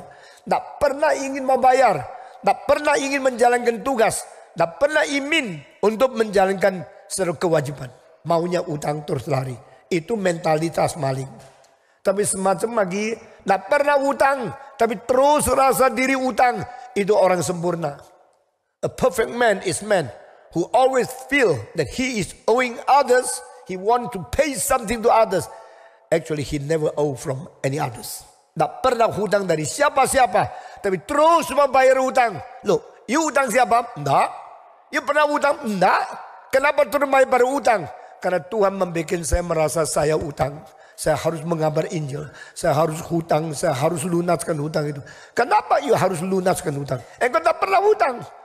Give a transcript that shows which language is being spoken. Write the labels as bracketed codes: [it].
[id] Tidak pernah ingin mau bayar. Tidak pernah ingin menjalankan tugas. Tidak pernah ingin untuk menjalankan seluruh kewajiban. Maunya utang terus lari. Itu mentalitas maling. Tapi semacam lagi, tidak pernah utang, tapi terus rasa diri utang. Itu orang sempurna. [en] A perfect man is man who always feel that he is owing others. He want to pay something to others. Actually, he never owe from any others. [id] Tidak pernah hutang dari siapa-siapa, tapi terus membayar hutang. Loh, you utang siapa? Tidak. You pernah hutang? Tidak. Kenapa terus membayar hutang? Karena Tuhan membuat saya merasa saya utang. Saya harus mengabar Injil. Saya harus hutang. Saya harus lunaskan hutang itu. Kenapa you harus lunaskan hutang? Engkau tak pernah hutang.